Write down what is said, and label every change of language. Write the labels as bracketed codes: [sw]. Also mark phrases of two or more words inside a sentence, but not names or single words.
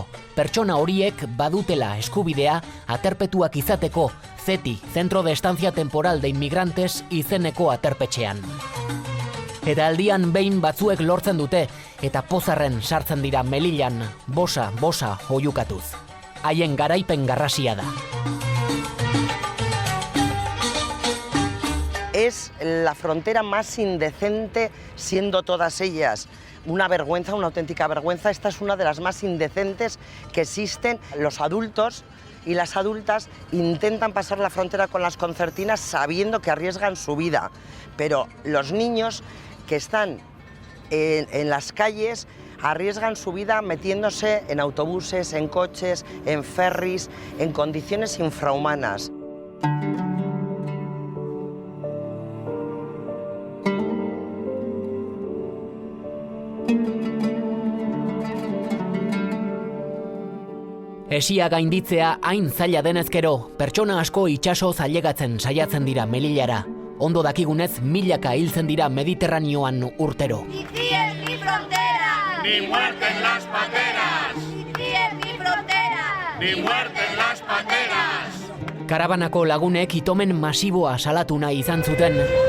[eu] Pertsona horiek badutela eskubidea aterpetuak izateko CETI, Centro de Estancia Temporal de Inmigrantes izeneko aterpetxean. Eta aldian behin batzuek lortzen dute eta pozarren sartzen dira Melillan, bosa oiukatuz. Haien garaipen garrasia da. [es] Es la frontera más indecente, siendo todas ellas una vergüenza, una auténtica vergüenza. Esta es una de las más indecentes que existen. Los adultos y las adultas intentan pasar la frontera con las concertinas sabiendo que arriesgan su vida, pero los niños que están en las calles arriesgan su vida metiéndose en autobuses, en coches, en ferries, en condiciones infrahumanas. [eu] Esia gainditzea hain zaila denezkero, pertsona asko itsaso zailegatzen saiatzen dira Melillara. Ondo dakigunez, milaka hiltzen dira Mediterraneoan urtero. [es] Sicilia es mi frontera. Ni muerte en las pateras. Sicilia es mi frontera. Ni muerte en las pateras. [eu] Karabanako lagunek itomen masiboa salatu nahi izan zuten.